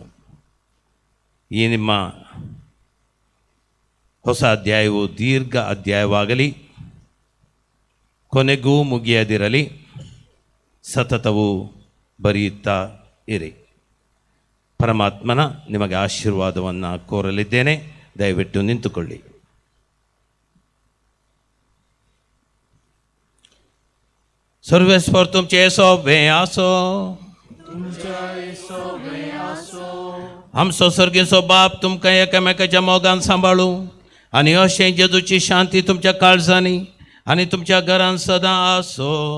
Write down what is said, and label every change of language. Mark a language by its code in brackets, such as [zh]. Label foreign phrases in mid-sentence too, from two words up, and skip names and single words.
[kn] ಈ ನಿಮ್ಮ ಹೊಸ ಅಧ್ಯಾಯವು ದೀರ್ಘ ಅಧ್ಯಾಯವಾಗಲಿ, ಕೊನೆಗೂ ಮುಗಿಯದಿರಲಿ, ಸತತವೂ ಬರೆಯುತ್ತಾ ಇರಿ. ಪರಮಾತ್ಮನ ನಿಮಗೆ ಆಶೀರ್ವಾದವನ್ನು ಕೋರಲಿದ್ದೇನೆ. ದಯವಿಟ್ಟು ನಿಂತುಕೊಳ್ಳಿ. [kok] सर्वेस्वर तुमचे सोबे आसो. आमचो सर्गीचो बाप तुमकां एकामेकाच्या मोगान सांबाळू आनी अशें जेजूची शांती तुमच्या काळजांनी आनी तुमच्या घरांत सदां आसो.